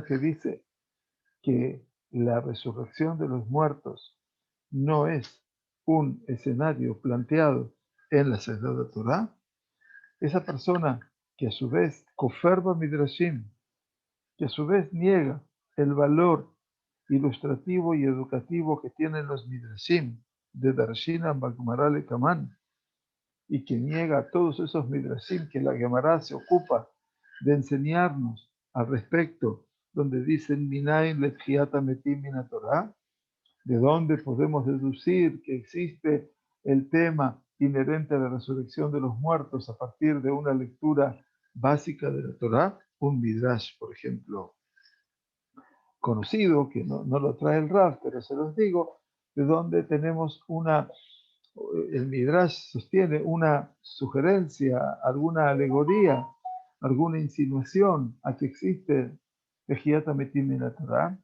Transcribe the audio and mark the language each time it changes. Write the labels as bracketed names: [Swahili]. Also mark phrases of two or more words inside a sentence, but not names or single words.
[Spanish] que dice que la resurrección de los muertos no es un escenario planteado en la Sagrada Torah, esa persona que a su vez [Hebrew] כופר במדרשים, [Spanish] que a su vez niega el valor ilustrativo y educativo que tienen los midrashim de [Hebrew] דדרשינן בגמרא לקמן, [Spanish] y que niega todos esos midrashim que la Gemara se ocupa de enseñarnos al respecto, donde dicen [Hebrew] מניין לתחיית מתים מן התורה, [Spanish] ¿De dónde podemos deducir que existe el tema inherente a la resurrección de los muertos a partir de una lectura básica de la Torá? Un midrash, por ejemplo, conocido, que no lo trae el Rav, pero se los digo, de donde tenemos el midrash sostiene una sugerencia, alguna alegoría, alguna insinuación a que existe [Hebrew] תחיית המתים [Spanish] en la Torá.